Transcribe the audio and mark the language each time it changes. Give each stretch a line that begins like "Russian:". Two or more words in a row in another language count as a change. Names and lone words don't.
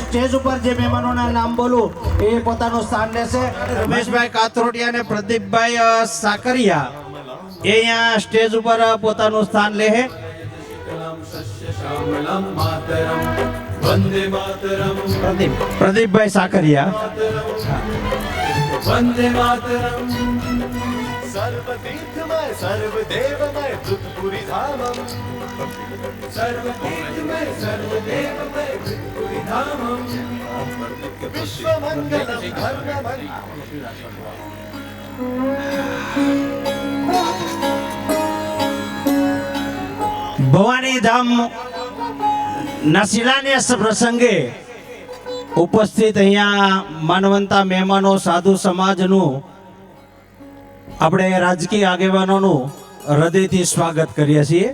Gujarati: સ્ટેજ ઉપર જે મહેમાનોના નામ બોલું એ પોતાનું સ્થાન લેશે. રમેશભાઈ કાથરોટિયા અને પ્રદીપભાઈ સાકરિયા એ અહીંયા સ્ટેજ ઉપર પોતાનું સ્થાન લે. પ્રદીપભાઈ સાકરિયા.
Sanskrit: वंदे मातरम सर्वतीर्थमय सर्वदेवमय भूतपुरी धामम सर्वतीर्थमय सर्वदेवमय भूतपुरी धामम विश्वमंगलम धर्ममय
Gujarati: ભવાની ધામ ના શિલાન્યાસ પ્રસંગે ઉપસ્થિત અહીંયા માનવંતા મહેમાનો સાધુ સમાજનું આપણે રાજકીય આગેવાનોનું હૃદયથી સ્વાગત કરીએ છીએ.